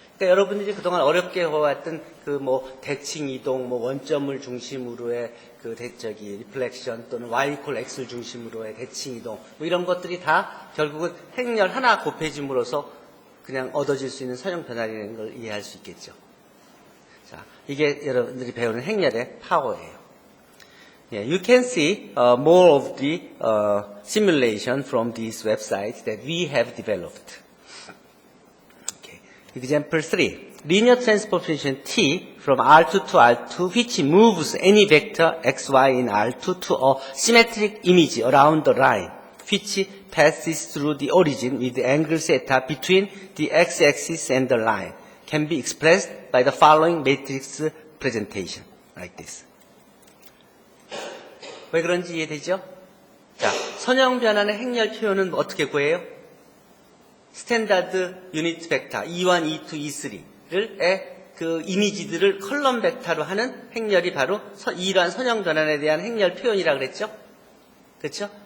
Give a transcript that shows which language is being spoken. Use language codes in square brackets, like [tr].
[ko] 그러니까 여러분들이 그동안 어렵게 해왔던 대칭 이동, 원점을 중심으로의 리플렉션 또는 Y 이퀄 X를 중심으로의 대칭 이동, 이런 것들이 다 결국은 행렬 하나 곱해짐으로써 그냥 얻어질 수 있는 선형 변화라는 걸 이해할 수 있겠죠. 자, 이게 여러분들이 배우는 행렬의 파워예요. [en] Yeah, you can see more of the simulation from this website that we have developed. Okay. Example 3. Linear transformation T from R2 to R2 which moves any vector xy in R2 to a symmetric image around the line which passes through the origin with the angle theta between the x-axis and the line can be expressed by the following matrix presentation like this. [ko] 왜 그런지 이해되죠? 자, 선형 변환의 행렬 표현은 어떻게 구해요? 스탠다드 유니트 벡터 E1, E2, E3를 그 이미지들을 컬럼 벡터로 하는 행렬이 바로 이러한 선형 변환에 대한 행렬 표현이라고 그랬죠? 그렇죠?